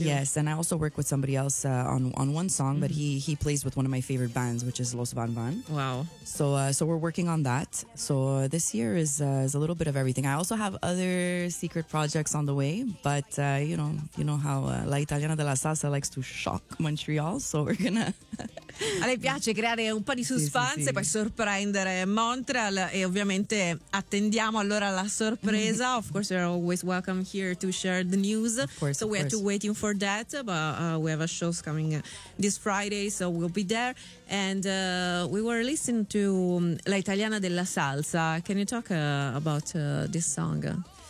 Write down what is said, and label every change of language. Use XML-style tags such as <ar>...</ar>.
<en>Yes, and I also work with somebody else on one song, mm-hmm. but he plays with one of my favorite bands, which is Los Van Van. Wow. So so we're working on that. So this year is a little bit of everything. I also have other secret projects on the way, but you know how La Italiana della Salsa likes to shock Montreal, so we're gonna...</en> <it>A lei piace creare un po' di suspense, sì. Poi sorprendere Montreal e ovviamente attendiamo allora la sorpresa.</it> <en>Of course, you're always welcome here to share the news. Of course. We are waiting for that, but we have a show coming this Friday, so we'll be there. And we were listening to La Italiana della Salsa. Can you talk about this song?</en>